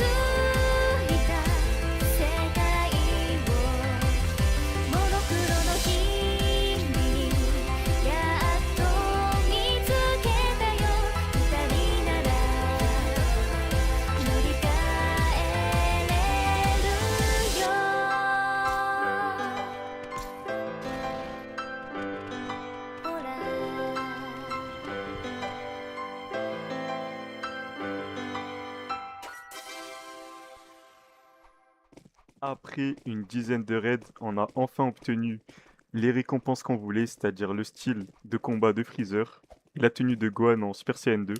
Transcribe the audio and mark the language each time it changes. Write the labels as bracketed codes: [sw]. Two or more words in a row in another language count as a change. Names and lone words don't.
[ja] いた世界をモノクロの君にやっと見つけたよ二人なら乗り換えれるよほら [fr] Après une dizaine de raids, on a enfin obtenu les récompenses qu'on voulait, c'est-à-dire le style de combat de Freezer et la tenue de Gohan en Super Saiyan 2.